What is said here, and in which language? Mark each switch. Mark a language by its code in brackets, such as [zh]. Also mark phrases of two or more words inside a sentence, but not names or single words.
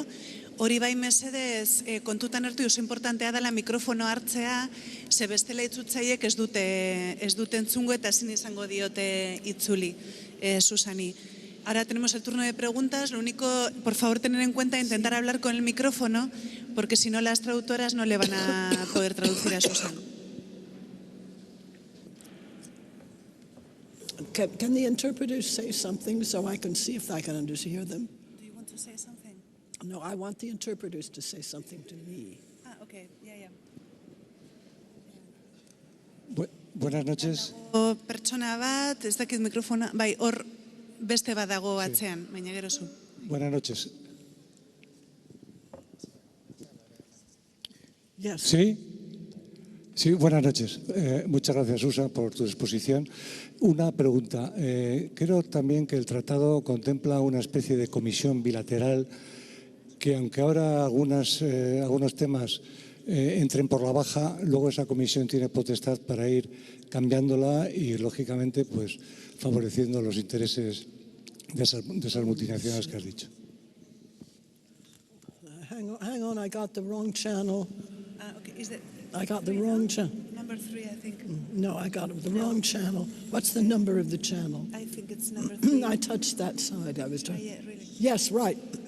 [eu] Hori bai mesedez, kontutan hartu oso importantea dela mikrofono hartzea, ze bestela itzutzaiek ez dute entzungo eta ezin izango diote itzuli, Susani. [es] Ahora tenemos el turno de preguntas. Lo único, por favor, tener en cuenta intentar hablar con el micrófono, porque si no las traductoras no le van a poder traducir a Susana. [en] Can the interpreters say something so I can see if I can hear them? Do you want to say something? No, I want the interpreters to say something to me. Ah, okay, yeah. [es] Buenas noches. [eu] Pertsona bat, ez dakit mikrofona, bai, hor beste bat dago atzean, baina gero zu. [es] Buenas noches. [en] Yes. [es] ¿Sí? Sí, buenas noches. Muchas gracias, Susa, por tu exposición. Una pregunta. Creo también que el tratado contempla una especie de comisión bilateral que, aunque ahora algunos temas entren por la baja, luego esa comisión tiene potestad para ir cambiándola y, lógicamente, pues favoreciendo los intereses de esas multinacionales que has dicho. [en] Hang on, I got the wrong channel. Okay. I got the wrong channel. Number 3, I think. No, I got the wrong channel. What's the number of the channel? I think it's number 3. I touched that side. I was trying. Yeah, really. Yes, right.